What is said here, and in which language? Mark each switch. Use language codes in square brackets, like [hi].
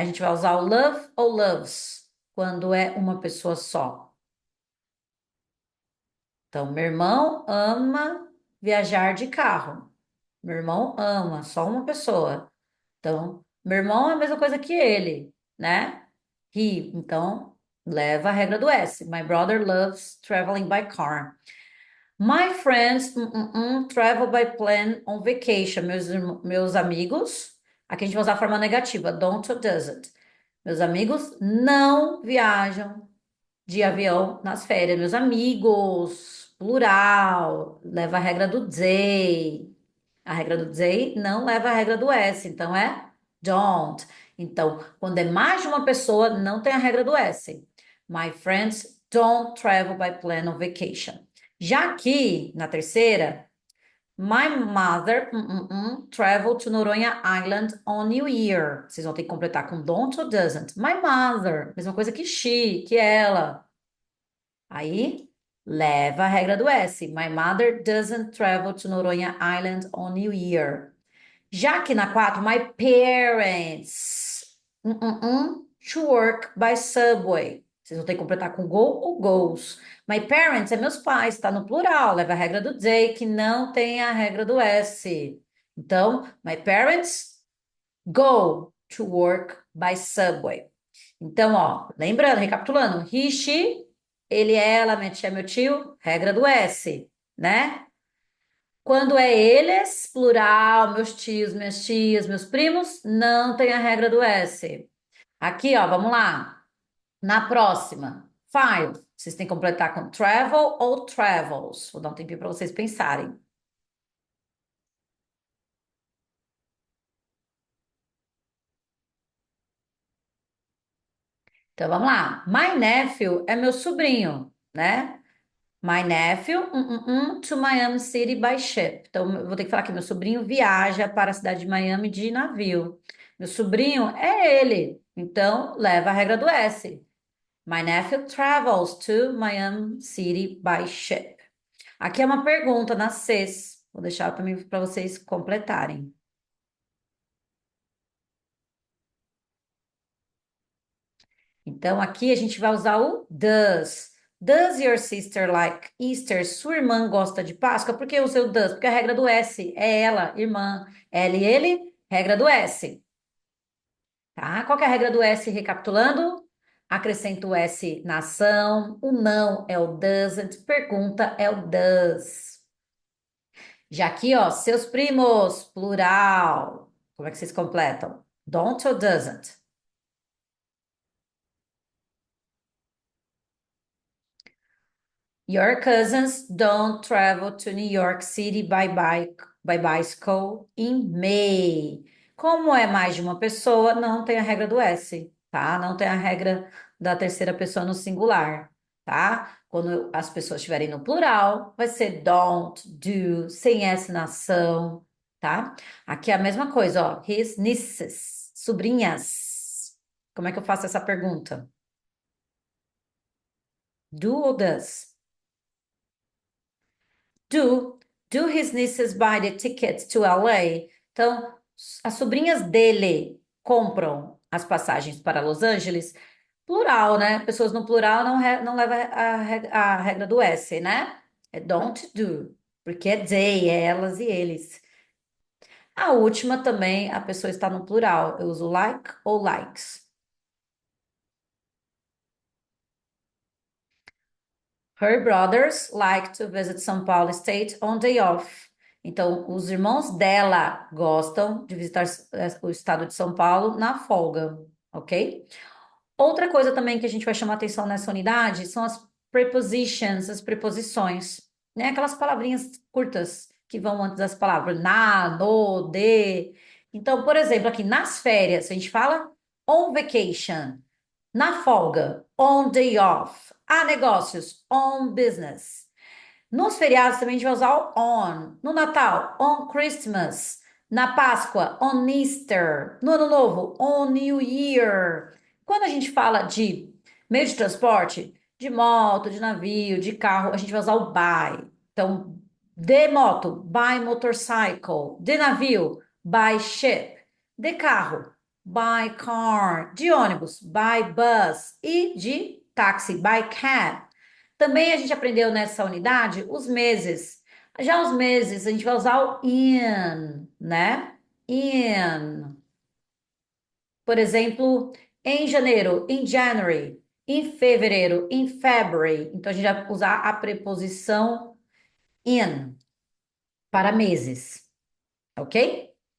[pt] A gente vai usar o love ou loves quando é uma pessoa só. Então, meu irmão ama viajar de carro. Meu irmão ama, só uma pessoa. Então, meu irmão é a mesma coisa que ele, né? He, então, leva a regra do S. [en] My brother loves traveling by car. My friends travel by plane on vacation. [pt] Meus amigos, aqui a gente vai usar a forma negativa, [en] don't or doesn't. [pt] Meus amigos não viajam de avião nas férias. Meus amigos, plural, leva a regra do they. A regra do they não leva a regra do S, então é don't. Então, quando é mais de uma pessoa, não tem a regra do S. [en] My friends don't travel by plane on vacation. [pt] Já aqui, na terceira, [en] my mother traveled to Noronha Island on New Year. [pt] Vocês vão ter que completar com [en] don't or doesn't. My mother, [pt] mesma coisa que she, que ela. Aí, leva a regra do S. [en] My mother doesn't travel to Noronha Island on New Year. [pt] Já que na 4, [en] my parents to work by subway. [pt] Vocês vão ter que completar com go ou goes. [en] My parents [pt] é meus pais, está no plural, leva a regra do they, que não tem a regra do S. Então, [en] my parents go to work by subway. [pt] Então, ó, lembrando, recapitulando, he, she, ele, ela, minha tia, meu tio, regra do S, né? Quando é eles, plural, meus tios, minhas tias, meus primos, não tem a regra do S. Aqui, ó, vamos lá. Na próxima. Five. Vocês têm que completar com travel ou travels. Vou dar um tempinho para vocês pensarem. Então vamos lá. [en] My nephew [pt] é meu sobrinho, né? [en] My nephew to Miami City by ship. [pt] Então eu vou ter que falar que meu sobrinho viaja para a cidade de Miami de navio. Meu sobrinho é ele. Então leva a regra do S. [en] My nephew travels to Miami City by ship. [pt] Aqui é uma pergunta na CES. Vou deixar também para vocês completarem. Então, aqui a gente vai usar o does. [en] Does your sister like Easter? [pt] Sua irmã gosta de Páscoa? Por que eu usei o does? Porque a regra do S é ela, irmã. Ela e ele, regra do S. Tá? Qual que é a regra do S, recapitulando? Acrescenta o S na ação. O não é o doesn't. Pergunta é o does. Já aqui, ó, seus primos, plural. Como é que vocês completam? Don't ou doesn't? [en] Your cousins don't travel to New York City by bicycle in May. [pt] Como é mais de uma pessoa, não tem a regra do S, tá? Não tem a regra da terceira pessoa no singular, tá? Quando as pessoas estiverem no plural, vai ser don't, do, sem S na ação, tá? Aqui é a mesma coisa, ó. [en] His nieces, [pt] sobrinhas. Como é que eu faço essa pergunta? Do ou does? [en] Do, do his nieces buy the tickets to LA? [pt] Então, as sobrinhas dele compram as passagens para Los Angeles. Plural, né? Pessoas no plural não leva a regra do S, né? É don't do, porque é they, é elas e eles. A última também, a pessoa está no plural. Eu uso like ou likes. [en] Her brothers like to visit São Paulo State on day off. [pt] Então, os irmãos dela gostam de visitar o estado de São Paulo na folga, ok? Outra coisa também que a gente vai chamar atenção nessa unidade são as prepositions, as preposições, né? Aquelas palavrinhas curtas que vão antes das palavras na, no, de. Então, por exemplo, aqui nas férias, a gente fala [en] on vacation. [pt] Na folga, [en] on day off. [pt] Há negócios, [en] on business. [pt] Nos feriados também a gente vai usar o on. No Natal, [en] on Christmas. [pt] Na Páscoa, [en] on Easter. [pt] No Ano Novo, [en] on New Year. [pt] Quando a gente fala de meio de transporte, de moto, de navio, de carro, a gente vai usar o by. Então, de moto, [en] by motorcycle. [pt] De navio, [en] by ship. [pt] De carro, [en] by car. [pt] De ônibus, [en] by bus. [pt] E de táxi, [en] by cab. [pt] Também a gente aprendeu nessa unidade os meses. Já os meses, a gente vai usar o in, né? In. Por exemplo, em janeiro, [en] in January. [pt] Em fevereiro, [en] in February. [pt] Então, a gente vai usar a preposição in para meses, ok?